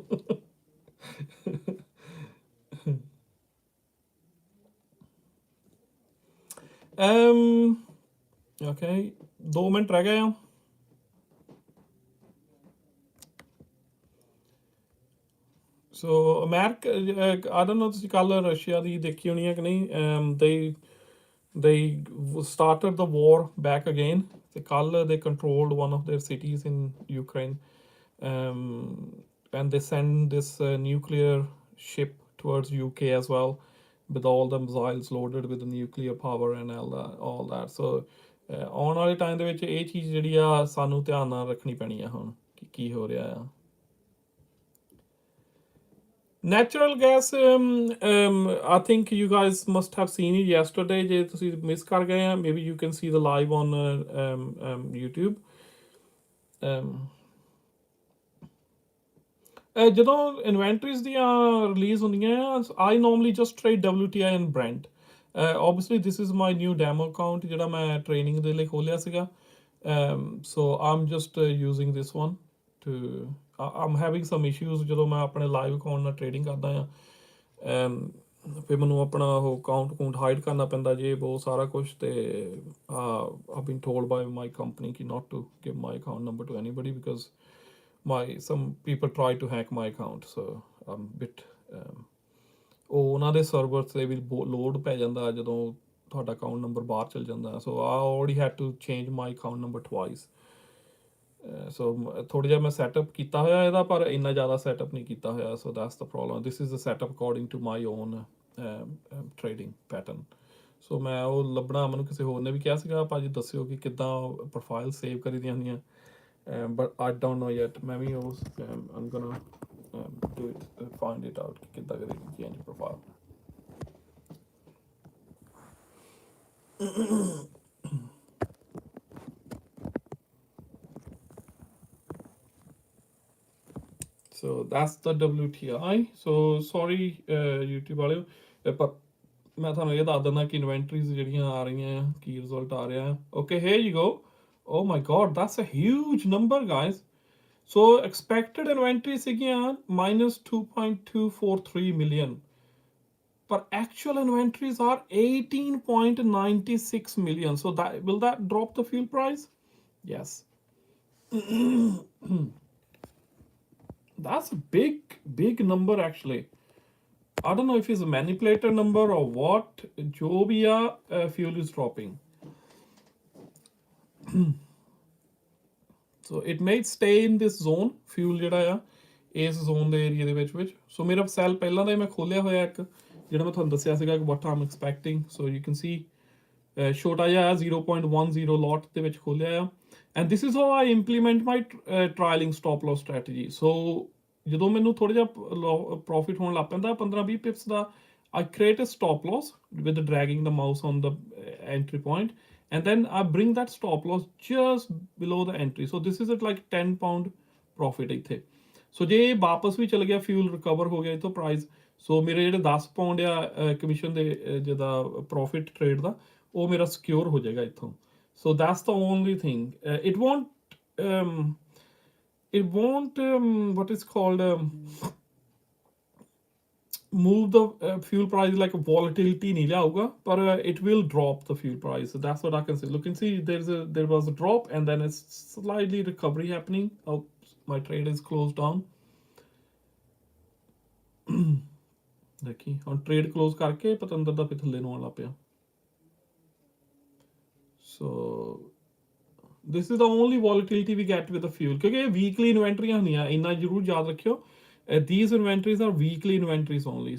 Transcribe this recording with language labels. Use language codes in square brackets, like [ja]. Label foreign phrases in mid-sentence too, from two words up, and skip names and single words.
[en] okay [pa] 2 ਮਿੰਟ ਰਹਿ ਗਏ ਆ ਸੋ ਅਮਰੀਕਾ [en] I don't know [pa] ਤੁਸੀਂ ਕੱਲ ਰਸ਼ੀਆ ਦੀ ਦੇਖੀ ਹੋਣੀ ਹੈ ਕਿ ਨਹੀਂ [en] they started the war back again [pa] ਤੇ ਕੱਲ [en] they controlled one of their cities in Ukraine and they send this nuclear ship towards UK as well with all the missiles loaded with the nuclear power and all that so [pa] ਆਉਣ ਵਾਲੇ ਟਾਈਮ ਦੇ ਵਿੱਚ ਇਹ ਚੀਜ਼ ਜਿਹੜੀ ਆ ਸਾਨੂੰ ਧਿਆਨ ਨਾਲ ਰੱਖਣੀ ਪੈਣੀ ਆ ਹੁਣ ਕਿ ਕੀ ਹੋ ਰਿਹਾ ਆ। [en] Natural gas, I think you guys must have seen it yesterday. [pa] ਜੇ ਤੁਸੀਂ ਮਿਸ ਕਰ ਗਏ ਆ, [en] maybe you can see the live on YouTube. [pa] Um, ਜਦੋਂ ਇਨਵੈਂਟਰੀਜ਼ ਦੀਆਂ ਰਿਲੀਜ਼ ਹੁੰਦੀਆਂ ਆ, [en] I normally just trade WTI and Brent. Obviously this is my new demo account [pa] ਜਿਹੜਾ ਮੈਂ ਟ੍ਰੇਨਿੰਗ ਦੇ ਲਈ ਖੋਲਿਆ ਸੀਗਾ, [en] so I'm just using this one to I'm having some [pa] issues ਜਦੋਂ ਮੈਂ ਆਪਣੇ [en] live account [pa] ਨਾਲ ਟ੍ਰੇਡਿੰਗ ਕਰਦਾ ਆ, ਫਿਰ ਮੈਨੂੰ ਆਪਣਾ ਉਹ [en] account hide [pa] ਕਰਨਾ ਪੈਂਦਾ ਜੇ ਬਹੁਤ ਸਾਰਾ ਕੁਛ, ਤੇ [en] I've been told by my company [pa] ਕਿ [en] not to give my account number to anybody because some people try to hack my account, so I'm bit [pa] ਉਹ ਉਹਨਾਂ ਦੇ ਸਰਵਰ ਤੇ ਵੀ ਲੋਡ ਪੈ ਜਾਂਦਾ ਜਦੋਂ ਤੁਹਾਡਾ [en] account number [pa] ਬਾਹਰ ਚਲ ਜਾਂਦਾ, [en] so I already had to change my account number twice. [pa] ਸੋ ਥੋੜ੍ਹਾ ਜਿਹਾ ਮੈਂ ਸੈਟਅਪ ਕੀਤਾ ਹੋਇਆ ਇਹਦਾ, ਪਰ ਇੰਨਾ ਜ਼ਿਆਦਾ ਸੈਟਅਪ ਨਹੀਂ ਕੀਤਾ ਹੋਇਆ, [en] so that's the problem. this is the setup according to my own trading pattern. [pa] ਸੋ ਮੈਂ ਉਹ ਲੱਭਣਾ, ਮੈਨੂੰ ਕਿਸੇ ਹੋਰ ਨੇ ਵੀ ਕਿਹਾ ਸੀਗਾ ਭਾਜੀ ਦੱਸਿਓ ਕਿ ਕਿੱਦਾਂ [en] profile save [pa] ਕਰੀ ਦੀਆਂ ਹੁੰਦੀਆਂ, [en] but I don't know yet. [pa] ਮੈਂ ਵੀ ਉਹ [en] I'm gonna do it, find it out [pa] ਕਿ ਕਿੱਦਾਂ ਕਰੀ [en] change profile. So that's the WTI. So sorry [pa] YouTube ਵਾਲਿਓ, ਪਰ ਮੈਂ ਤੁਹਾਨੂੰ ਇਹ ਦੱਸ ਦਿੰਦਾ ਕਿ ਇਨਵੈਂਟਰੀਜ਼ ਜਿਹੜੀਆਂ ਆ ਰਹੀਆਂ ਆ, ਕੀ ਰਿਜ਼ਲਟ ਆ ਰਿਹਾ। [en] ਓਕੇ, here you go. Oh my god, that's a huge number guys. So expected inventory ਸੀਗੀਆਂ -2.243 million, but actual inventories are 18.96 million. So will that drop the fuel price? Yes. That's a big number actually. I don't know if it's a manipulator number or what. [pa] ਜੋ ਭੀ ਆ, [en] fuel is dropping. So it may stay in this zone, fuel [pa] ਜਿਹੜਾ ਆ ਇਸ ਜ਼ੋਨ ਦੇ ਏਰੀਆ ਦੇ ਵਿੱਚ। ਸੋ ਮੇਰਾ ਸੈਲ ਪਹਿਲਾਂ ਦਾ ਹੀ ਮੈਂ ਖੋਲਿਆ ਹੋਇਆ ਇੱਕ, ਜਿਹੜਾ ਮੈਂ ਤੁਹਾਨੂੰ ਦੱਸਿਆ ਸੀਗਾ ਕਿ [en] what I'm expecting. So you can see [pa] ਛੋਟਾ ਜਿਹਾ 0.10 ਲੋਟ ਦੇ ਵਿੱਚ ਖੋਲਿਆ ਆ, [en] and this is how I implement my trialing stop loss strategy. [pa] So ਜਦੋਂ ਮੈਨੂੰ ਥੋੜਾ ਜਿਹਾ ਪ੍ਰੋਫਿਟ ਹੋਣ ਲੱਗ ਪੈਂਦਾ 15-20 ਪਿਪਸ ਦਾ, [en] I create a stop loss with dragging the mouse on the entry point, and then I bring that stop loss just below the entry. So this is at like £10 profit ਇੱਥੇ। [pa] ਸੋ ਜੇ ਵਾਪਸ ਵੀ ਚਲ ਗਿਆ, [en] fuel recover [pa] ਹੋ ਗਿਆ ਇੱਥੋਂ ਪ੍ਰਾਈਸ, ਸੋ ਮੇਰੇ ਜਿਹੜੇ 10 ਪਾਉਂਡ ਆ ਕਮਿਸ਼ਨ ਦੇ ਜਿਹਦਾ [en] profit trade [pa] ਦਾ, ਉਹ ਮੇਰਾ ਸਿਕਿਉਰ ਹੋ ਜਾਏਗਾ ਇੱਥੋਂ। [en] so that's the only thing. ਇਟ won't what is called move the fuel price like a volatility [pa] ਨਹੀਂ ਲਿਆਊਗਾ, [en] but it will drop the fuel price. So that's what I can say. Look and see, there was a drop and then it's slightly recovery happening. Oh, my trade is closed down. [pa] देखिए ਹੁਣ [en] trade close [pa] ਕਰਕੇ ਪਤੰਦਰ ਦਾ ਫਿਰ ਥੱਲੇ ਨੂੰ ਆਉਣ ਲੱਗ ਪਿਆ। [en] So this is the only volatility we get with the fuel, [pa] ਕਿਉਂਕਿ ਇਹ [en] weekly inventories [pa] ਹੁੰਦੀਆਂ, ਇੰਨਾ ਜ਼ਰੂਰ ਯਾਦ ਰੱਖਿਓ। [en] These inventories are weekly inventories only.